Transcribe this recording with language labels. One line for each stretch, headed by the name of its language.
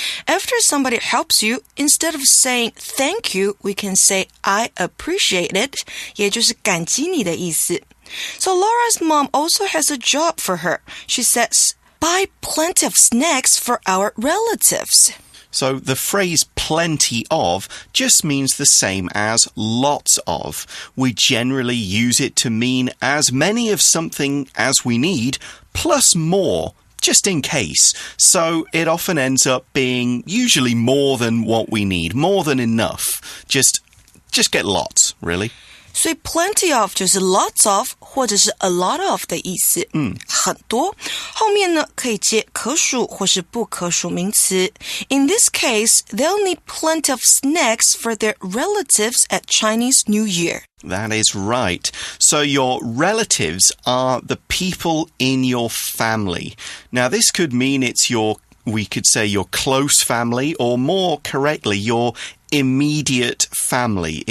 English: After somebody helps you, instead of saying thank you, we can say I appreciate it,
Chinese: 也就是感激你的意思。
English: So Laura's mom also has a job for her. She says, buy plenty of snacks for our relatives. So the phrase plenty of just means the same as lots of. We generally use it to mean as many of something as we need, plus more, just in case. So it often ends up being usually more than what we need, more than enough. Just get lots, really.
Chinese: 所以 plenty of 就是 lots of 或者是 a lot of 的意思，很多。后面呢可以接可数或是不可数名词。
English: In this case, they'll need plenty of snacks for their relatives at Chinese New Year. That is right. So your relatives are the people in your family. Now this could mean we could say your close family, or more correctly, your immediate family.